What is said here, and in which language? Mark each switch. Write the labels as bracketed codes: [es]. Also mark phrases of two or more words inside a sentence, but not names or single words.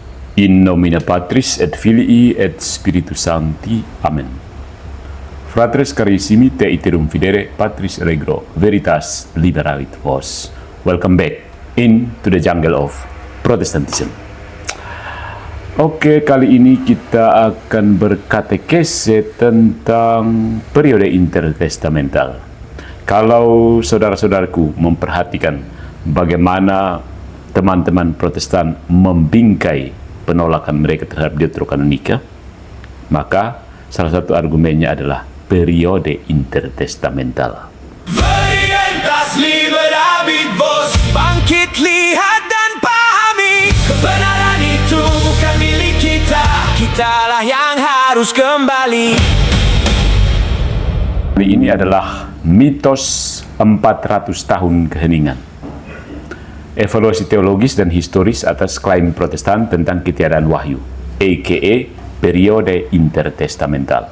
[la] In nomine Patris et Filii et Spiritus Sancti. Amen. Fratres carissimi, te iterum fidere Patris regro, veritas liberavit vos. [en] Welcome back into the jungle of Protestantism. [id] Oke, kali ini kita akan berkatekese tentang periode intertestamental. Kalau saudara-saudaraku memperhatikan bagaimana teman-teman Protestan membingkai penolakan mereka terhadap Deuterokanonika, maka salah satu argumennya adalah periode intertestamental. [la] Veritas liberavit vos, [id] bangkit lihat dan pahami, kebenaran itu bukan milik kita, kitalah yang harus kembali. Ini adalah mitos 400 tahun keheningan. Evaluasi teologis dan historis atas klaim Protestan tentang ketiadaan wahyu, aka periode intertestamental.